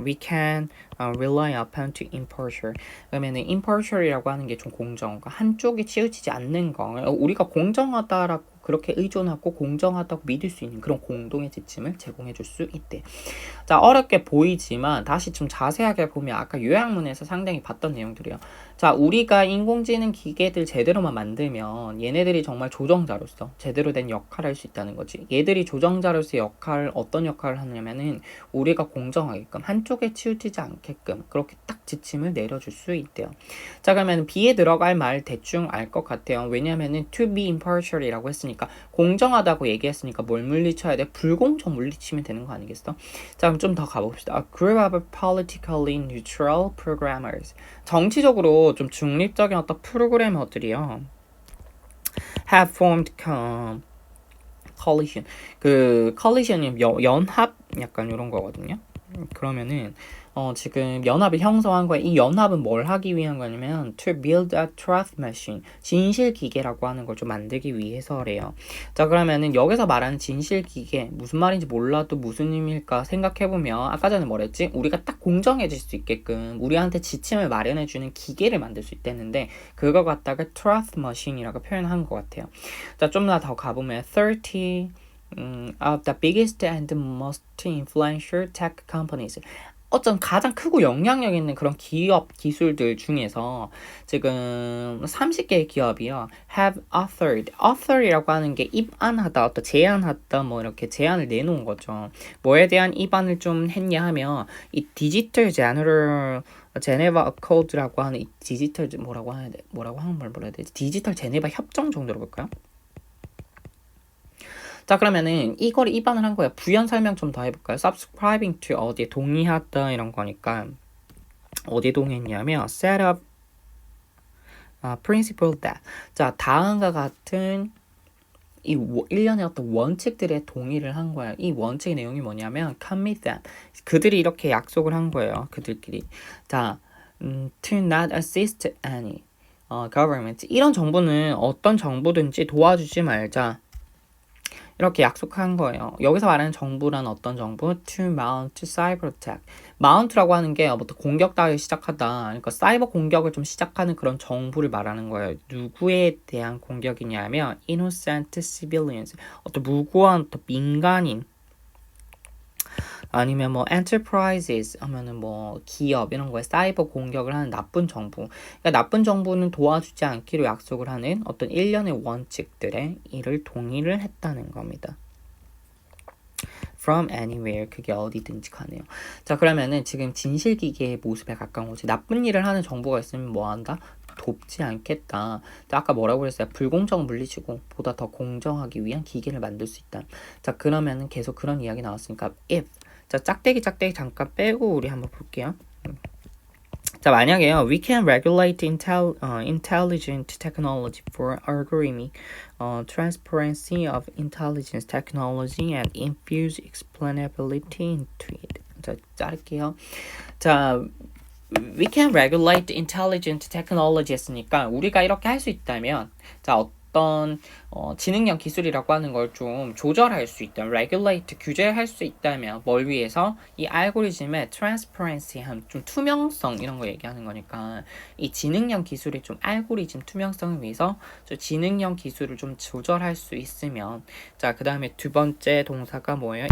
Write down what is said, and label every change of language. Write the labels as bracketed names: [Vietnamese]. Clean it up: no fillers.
[English] We can rely upon to impartial. [Korean] 그러면은 impartial이라고 하는 게 좀 공정과 한쪽이 치우치지 않는 거. 우리가 공정하다라고 그렇게 의존하고 공정하다고 믿을 수 있는 그런 공동의 지침을 제공해 줄 수 있대. 자, 어렵게 보이지만 다시 좀 자세하게 보면 아까 요약문에서 상당히 봤던 내용들이에요. 자, 우리가 인공지능 기계들 제대로만 만들면 얘네들이 정말 조정자로서 제대로 된 역할을 할 수 있다는 거지. 얘들이 조정자로서의 어떤 역할을 하냐면은 우리가 공정하게끔 한쪽에 치우치지 않게끔 그렇게 딱 지침을 내려줄 수 있대요. 자, 그러면 B에 들어갈 말 대충 알 것 같아요. 왜냐면은 [English] to be impartial [Korean] 이라고 했으니까 공정하다고 얘기했으니까 뭘 물리쳐야 돼? 불공정 물리치면 되는 거 아니겠어? 자, 그럼 좀 더 가봅시다. [English] A group of politically neutral programmers. [Korean] 정치적으로 좀 중립적인 어떤 프로그래머들이요. [English] have formed coalition. [Korean] 그 coalition이 연합 약간 이런 거거든요. 그러면은 지금 연합을 형성한 거야. 이 연합은 뭘 하기 위한 거냐면 [English] to build a truth machine. [Korean] 진실 기계라고 하는 걸 좀 만들기 위해서래요. 자, 그러면은 여기서 말하는 진실 기계 무슨 말인지 몰라도 무슨 의미일까 생각해 보면 아까 전에 뭐랬지? 우리가 딱 공정해질 수 있게끔 우리한테 지침을 마련해 주는 기계를 만들 수 있다는데 그거 갖다가 truth machine이라고 표현한 것 같아요. 자, 좀 더 가보면 [English] 30 of the biggest and most influential tech companies. [Korean] 어떤 가장 크고 영향력 있는 그런 기업 기술들 중에서 지금 30개의 기업이요 [English] have author [Korean] 이라고 하는 게 입안하다, 어떤 제안하다 뭐 이렇게 제안을 내놓은 거죠. 뭐에 대한 입안을 좀 했냐 하면 이 디지털 제네바 코드라고 하는 이 디지털 뭐라고 해야 되지? 디지털 제네바 협정 정도로 볼까요? 자, 그러면은 이걸 입안을 한 거야. 부연 설명 좀 더 해볼까요? subscribing to 어디에 동의하다 이런 거니까 어디에 동의했냐면 [English] set up principle that. [Korean] 자, 다음과 같은 이 일련의 어떤 원칙들에 동의를 한 거야. 이 원칙의 내용이 뭐냐면 [English] commit them. [Korean] 그들이 이렇게 약속을 한 거예요. 그들끼리. 자, [English] to not assist any government. [Korean] 이런 정부는 어떤 정부든지 도와주지 말자. 이렇게 약속한 거예요. 여기서 말하는 정부란 어떤 정부? [English] To mount cyber attack. [Korean] mount라고 하는 게 부터 공격 따위 시작하다. 그러니까 사이버 공격을 좀 시작하는 그런 정부를 말하는 거예요. 누구에 대한 공격이냐면 [English] innocent civilians. [Korean] 어떤 무고한 어떤 민간인. 아니면 뭐 enterprises 하면은 뭐 기업 이런 거에 사이버 공격을 하는 나쁜 정부. 그러니까 나쁜 정부는 도와주지 않기로 약속을 하는 어떤 일련의 원칙들에 이를 동의를 했다는 겁니다. [English] From anywhere [Korean] 그게 어디든지 가네요. 자 그러면은 지금 진실기계의 모습에 가까운 거지. 나쁜 일을 하는 정부가 있으면 뭐 한다? 돕지 않겠다. 아까 뭐라고 그랬어요? 불공정 물리치고 보다 더 공정하기 위한 기계를 만들 수 있다. 자 그러면은 계속 그런 이야기 나왔으니까 if 자 짝대기 잠깐 빼고 우리 한번 볼게요. 자 만약에요 [English] we can regulate intelligent technology for algorithmic transparency of intelligence technology and infuse explainability into it. [Korean] 자 자를게요. 자 [English] we can regulate intelligent technology [Korean] 했으니까 우리가 이렇게 할 수 있다면 자 어떤 지능형 기술이라고 하는 걸 좀 조절할 수 있다면 regulate 규제할 수 있다면 뭘 위해서 이 알고리즘의 transparency 좀 투명성 이런 거 얘기하는 거니까 이 지능형 기술의 좀 알고리즘 투명성을 위해서 지능형 기술을 좀 조절할 수 있으면 자 그 다음에 두 번째 동사가 뭐예요?